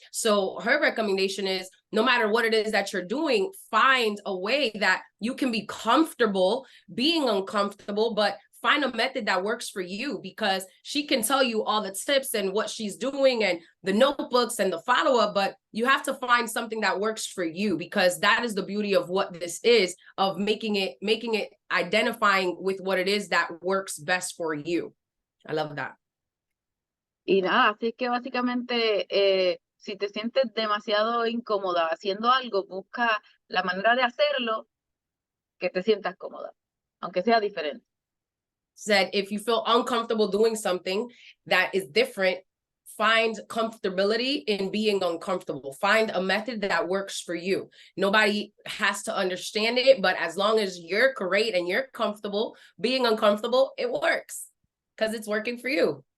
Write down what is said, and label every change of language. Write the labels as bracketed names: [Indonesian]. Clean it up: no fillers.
[English] So her recommendation is no matter what it is that you're doing, find a way that you can be comfortable being uncomfortable, but find a method that works for you, because she can tell you all the tips and what she's doing and the notebooks and the follow-up, but you have to find something that works for you, because that is the beauty of what this is, of making it identifying with what it is that works best for you. I love that. [Spanish] Y nada, así es que básicamente, si te sientes demasiado incómoda haciendo algo, busca la manera de hacerlo que te sientas cómoda, aunque sea diferente. [English] Said if you feel uncomfortable doing something that is different, find comfortability in being uncomfortable. Find a method that works for you. Nobody has to understand it, but as long as you're great and you're comfortable being uncomfortable, it works because it's working for you.